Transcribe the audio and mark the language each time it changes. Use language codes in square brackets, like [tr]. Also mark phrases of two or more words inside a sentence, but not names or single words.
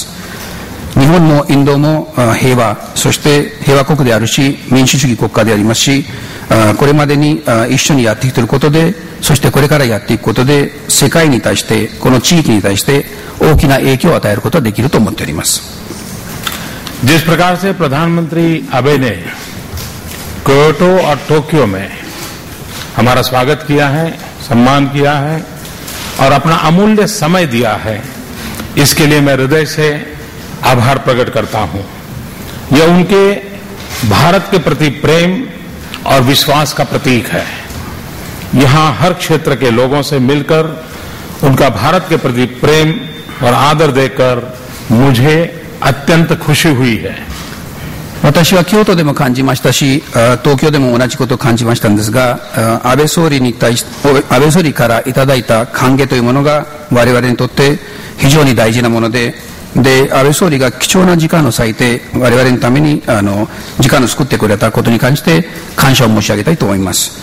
[ja] 日本もインドも平和、そして平和国であるし民主主義国家でありますし、これまでに一緒にやってきていることで、そしてこれからやっていくことで世界に対してこの地域に対して大きな影響を与えることができると思っております。 [hi] जिस प्रकार से प्रधानमंत्री आबे ने क्योटो और टोक्यो में हमारा स्वागत किया है, सम्मान किया है और अपना अमूल्य समय दिया है, इसके लिए मैं हृदय से आभार प्रकट करता हूं। यह उनके भारत के प्रति प्रेम और विश्वास का प्रतीक है। यहां हर क्षेत्र के लोगों से मिलकर उनका भारत के प्रति प्रेम और आदर देकर मुझे अत्यंत खुशी हुई है। [ja] 私は京都でも感じましたし、東京でも同じことを感じましたんですが、安倍総理からいただいた歓迎というものが我々にとって非常に大事なもので、安倍総理が貴重な時間を割いて我々のために時間を作ってくれたことに関して感謝を申し上げたいと思います。